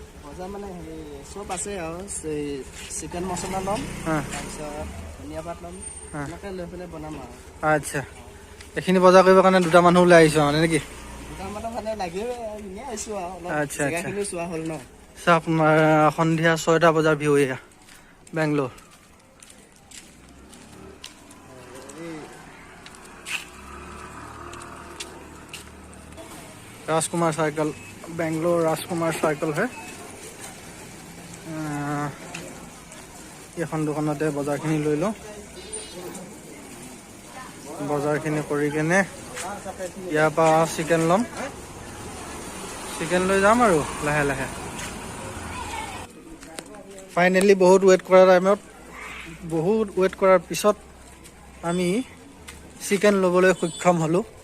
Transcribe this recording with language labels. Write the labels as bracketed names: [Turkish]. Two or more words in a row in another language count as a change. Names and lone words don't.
[Assamese] বজাৰ মানে হেৰি চব আছে আৰু চিকেন মছলা ল'ম, তাৰপিছত ধনিয়া পাত ল'ম, এনেকৈ লৈ পেলাই বনাম আৰু। আচ্ছা, এইখিনি বজাৰ কৰিবৰ কাৰণে দুটা মানুহ ওলাই আহিছোঁ মানে নেকি? দুটা মানুহ মানে লাগিবই, এনেই আহিছোঁ আৰু অলপ আচ্ছা জেগাখিনি চোৱা হ'ল ন। আপোনাৰ সন্ধিয়া 6টা বজাৰ ভিউ এয়া বেংগলোৰ। [Hindi] राजकुमार साइकिल, बेंगलोर राजकुमार साइकिल है। [Assamese] এখন দোকানতে বজাৰখিনি লৈ লওঁ। বজাৰখিনি কৰি কেনে ইয়াৰ পৰা চিকেন ল'ম। চিকেন লৈ যাম আৰু লাহে লাহে। ফাইনেলি বহুত ৱেইট কৰাৰ পিছত আমি চিকেন ল'বলৈ সক্ষম হ'লোঁ।